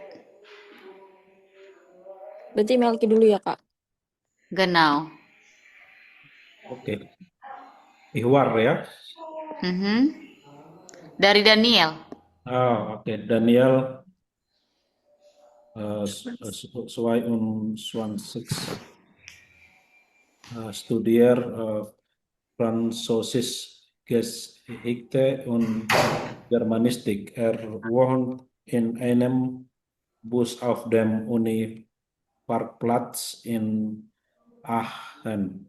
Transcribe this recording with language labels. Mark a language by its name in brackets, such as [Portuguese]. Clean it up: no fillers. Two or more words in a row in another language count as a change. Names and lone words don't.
[Indonesian] Berarti Melki dulu ya, Kak? [German] Genau. [Indonesian] Oke. Ihwar ya. Dari Daniel. [German] Oke. Daniel sesuai 26 studier Französisch Geschichte und Germanistik. Wohnt in einem Bus auf dem Uni-Parkplatz in Aachen.